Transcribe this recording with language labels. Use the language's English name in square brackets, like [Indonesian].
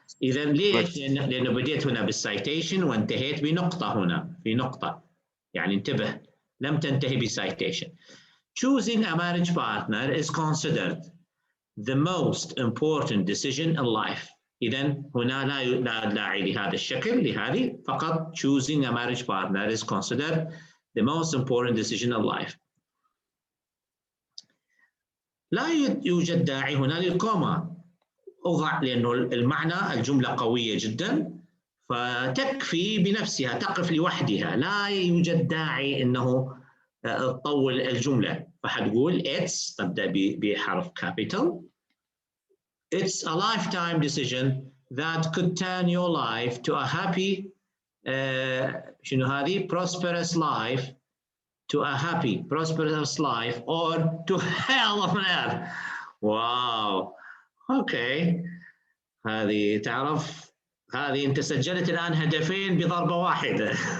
[Arabic] إذا ليش؟ لأنه بديت هنا بالcitation وانتهيت بنقطة هنا، في نقطة. يعني انتبه، لم تنتهي بcitation. [English] Choosing a marriage partner is considered the most important decision in life. [Arabic] إذن هنا لا داعي لهذا الشكل لهذه، فقط [English] choosing a marriage partner is considered the most important decision in life. [Arabic] لا يوجد داعي هنا للكوما، أضع لأنه المعنى الجملة قوية جدا فتكفي بنفسها، تقف لوحدها، لا يوجد داعي أنه تطول الجملة. فحتقول it's، تبدأ بحرف capital. [English] It's a lifetime decision that could turn your life to a happy [Arabic] شنو هذه [English] prosperous life, to a happy prosperous life or to hell on earth. [Arabic] واو اوكي، هذه تعرف، هذه انت سجلت الان هدفين بضربة واحدة.